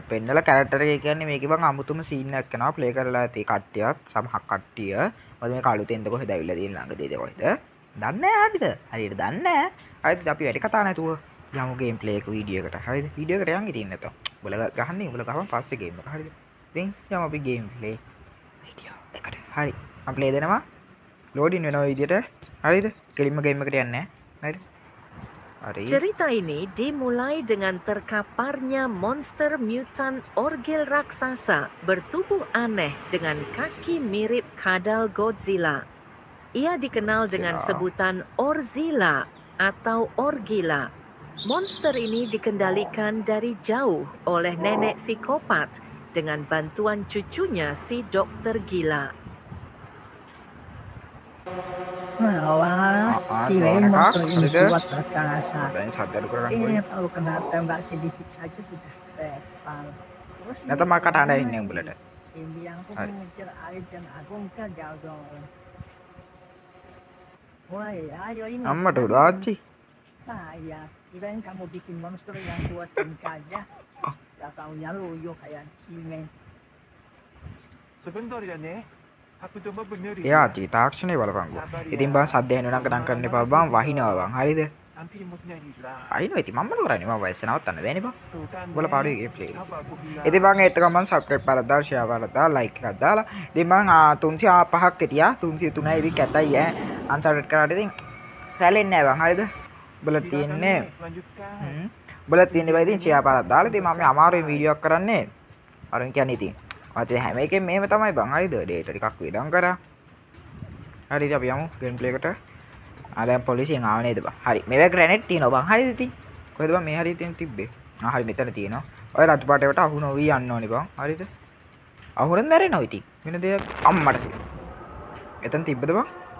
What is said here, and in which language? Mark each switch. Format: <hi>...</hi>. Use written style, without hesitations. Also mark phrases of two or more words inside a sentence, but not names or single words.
<si>පෙන්නලා කැරක්ටර් එක කියන්නේ මේකේ බං අමුතුම සීන් එකක් කරනවා ප්ලේ කරලා ඇති කට්ටියත් සමහර කට්ටිය මොකද මේක අලුතෙන්ද කොහෙද ඇවිල්ලා තියෙන ළඟදී කොහෙද දන්නේ නැහැ හරිද හරියට දන්නේ නැහැ හරිද අපි වැඩි කතා නැතුව යමු</si> <en>game play</en> <si>එක වීඩියෝ එකට හරිද වීඩියෝ එකට යන් ඉතින් නැතෝ උඹලා ගහන්නේ උඹලා ගහපන් පස්සේ ගේම් එක හරිද ඉතින් යමු අපි</si> <en>game play video</en> <si>එකට හරි මම ප්ලේ දෙනවා ලෝඩින් වෙනවා විදියට හරිද කෙලින්ම ගේම් එකට යන්නේ නැහැ හරි</si> <id>Cerita ini dimulai dengan terkaparnya monster mutan orgil raksasa bertubuh aneh dengan kaki mirip kadal Godzilla. Ia dikenal dengan sebutan Orzilla atau Orgila. Monster ini dikendalikan dari jauh oleh nenek psikopat dengan bantuan cucunya si dokter gila. Wah, kirain motor ini kuat perkasa. Kalau kena tembak sedikit saja sudah terbang. Terus</id> <si>නැත මම කටහඬ ඉන්නේ උඹලට</si> <id>Dia bilang aku mengejar Arif dan Agung gagal dong. Wah, ayo ini.</id> <si>අම්මට උඩාච්චි</si> <id>Saya kirain kamu bikin monster yang kuat dan gajah. Gak taunya loyo kayak cimeng. Sebenarnya aku coba benerin.</id> <si>එයාච්චි තාක්ෂණය බලපංගෝ ඉතින් බං සද්ද ඇහෙනවා නම් කඩන් කරන්න එපා බං වහිනවා බං හරිද</si> <id>Hampir moodnya hilang.</id> <si>අයිනෝ ඉතින් මම කරන්නේ මම වයස නවත්තන්න බෑනේ බං</si> <id>Tuh kan.</id> <si>උඹලා පාඩුවේ</si> <en>game play</en> <id>Apa aku bilang?</id> <si>ඉතින් බං ඒත් ගමන් සබ්ස්ක්‍රයිබ් කරලා දාලා ෂෙයා කරලා දාලා ලයික් එකක් දාලා ඉතින් බං 305ක් හිටියා 303යි ඉතින් කැතයි ඈ අන්සබ්ස්ක්‍රයිබ් කරාට ඉතින් සැලෙන්නේ නැහැ බං හරිද උඹලා තියෙන්නේ</si> <id>Lanjutkan.</id> <si>උඹලා තියෙන්නේ බයි ඉතින් ෂෙයා කරලා දාලා ඉතින් මම අමාරුවෙන් වීඩියෝ එකක් කරන්නේ අරුන් කියන්නේ ඉතින් මට හැම එකෙම මෙහෙම තමයි බං හරිද ඩේටා ටිකක් වේදම් කරා හරිද අපි යමු</si> <en>game play</en> <si>එකට දැන් පොලිසියෙන් ආව නේද බං හරි මේවා ග්‍රැනේඩ් තියෙනවා බං හරිද ඉතින් කොහෙද බං මේ හරිය තියෙන තිබ්බේ හරි මෙතන තියෙනවා ඔය රතු පාටේකට අහු නොවි යන්න ඕනේ බං හරිද අහුනොත් මැරෙනවා ඉතින් වෙන දෙයක් අම්මට එතන තිබ්බද බං</si>